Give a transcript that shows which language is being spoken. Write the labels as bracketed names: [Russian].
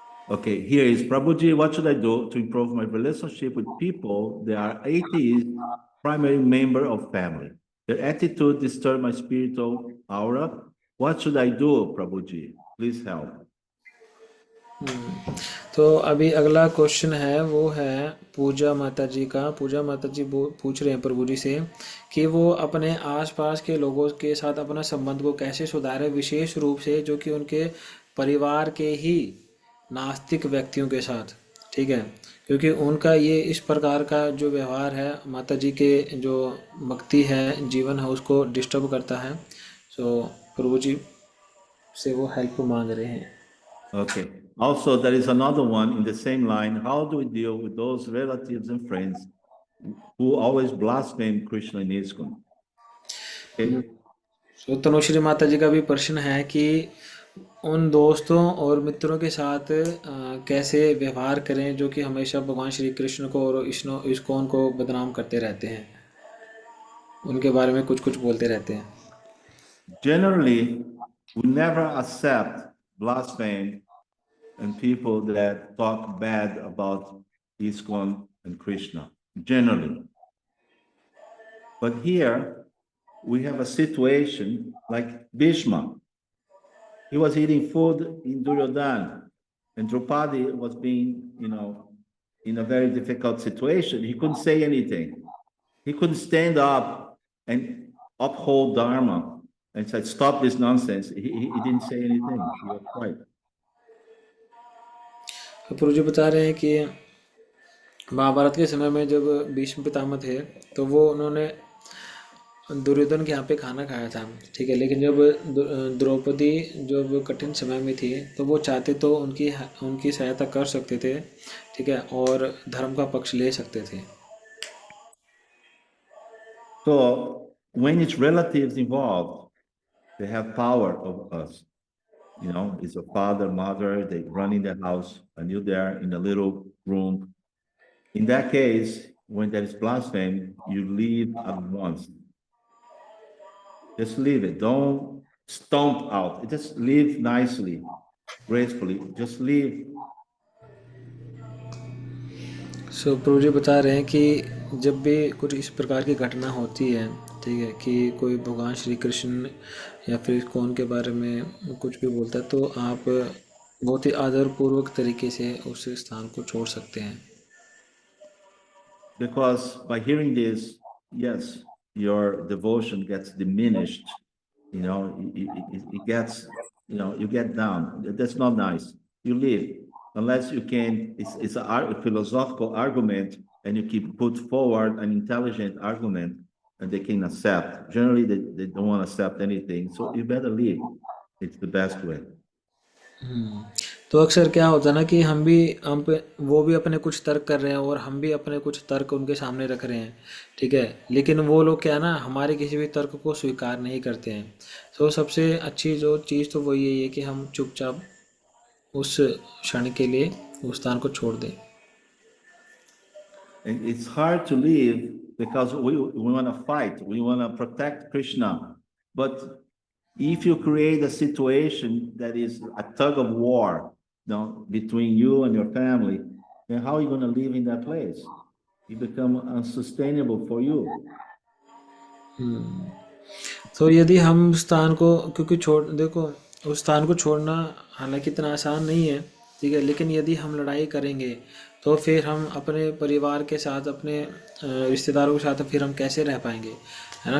[English] Okay, here is Prabhuji, what should I do to improve my relationship with people that are atheists, primary member of family? Their attitude disturbs my spiritual aura. What should I do, Prabhuji? Please help. [Hindi] तो अभी अगला question है वो है पूजा माता जी का। पूजा माता जी पूछ रहे हैं प्रभु जी से कि वो अपने आसपास के लोगों के साथ अपना संबंध को कैसे सुधारें, विशेष रूप से जो कि उनके परिवार के ही नास्तिक व्यक्तियों के साथ, ठीक है, क्योंकि उनका ये इस प्रकार का जो व्यवहार है माता जी के जो भक्ति है, जीवन है, उसको डिस्टर्ब करता है। सो प्रभु जी से वो हेल्प मांग रहे हैं। [English] Okay. Also, there is another one in the same line. How do we deal with those relatives and friends who always blaspheme Krishna in ISKCON? Okay. [Hindi] सो तनुश्री माता जी का भी प्रश्न है कि उन दोस्तों और मित्रों के साथ कैसे व्यवहार करें जो कि हमेशा भगवान श्री कृष्ण को और इस्कॉन को बदनाम करते रहते हैं, उनके बारे में कुछ कुछ बोलते रहते हैं। [English] Generally, we never accept blasphemy and people that talk bad about ISKCON and Krishna, generally. But here, we have a situation like Bhishma. He was eating food in Duryodhana, and Draupadi was being, in a very difficult situation. He couldn't say anything. He couldn't stand up and uphold Dharma and said, stop this nonsense. He didn't say anything. He was quiet. [Hindi] प्रभु जी बता रहे हैं कि महाभारत के समय में जब भीष्म पितामह थे तो वो उन्होंने दुर्योधन के यहाँ पे खाना खाया था, ठीक है, लेकिन जब द्रौपदी जब कठिन समय में थी तो वो चाहते तो उनकी सहायता कर सकते थे, ठीक है, और धर्म का पक्ष ले सकते थे। [English] So when it's relatives involved, they have power over us. It's a father, mother, they run in the house, and you're there in a little room. In that case, when there is blasphemy, you leave at once. Just leave it. Don't stomp out. Just leave nicely, gracefully. Just leave. [Hindi] सो प्रभु जी बता रहे हैं कि जब भी कुछ इस प्रकार की घटना होती है, ठीक है, कि कोई भगवान श्री कृष्ण या फिर कौन के बारे में कुछ भी बोलता है तो आप बहुत ही आदरपूर्वक तरीके से उस स्थान को छोड़ सकते हैं। [English] Because by hearing this, yes, your devotion gets diminished. It gets, you get down. That's not nice. You leave. Unless you can, it's a philosophical argument, and you keep put forward an intelligent argument, and they can accept. Generally, they don't want to accept anything, so you better leave. It's the best way. [Hindi] तो अक्सर क्या होता है ना कि वो भी अपने कुछ तर्क कर रहे हैं और हम भी अपने कुछ तर्क उनके सामने रख रहे हैं, ठीक है, लेकिन वो लोग क्या है ना हमारे किसी भी तर्क को स्वीकार नहीं करते हैं। तो सबसे अच्छी जो चीज़ तो वो यही है कि हम चुपचाप उस क्षण के लिए उस स्थान को छोड़ दें। [English] And it's hard to leave because we want to fight, we want to protect Krishna. But if you create a situation that is a tug of war, between you and your family, then how are you going to live in that place? It becomes unsustainable for you. [Hindi] तो यदि हम स्थान को क्योंकि देखो उस स्थान को छोड़ना हालांकि इतना आसान नहीं है, ठीक है, लेकिन यदि हम लड़ाई करेंगे तो फिर हम अपने परिवार के साथ, अपने रिश्तेदारों के साथ फिर हम कैसे रह पाएंगे, है ना।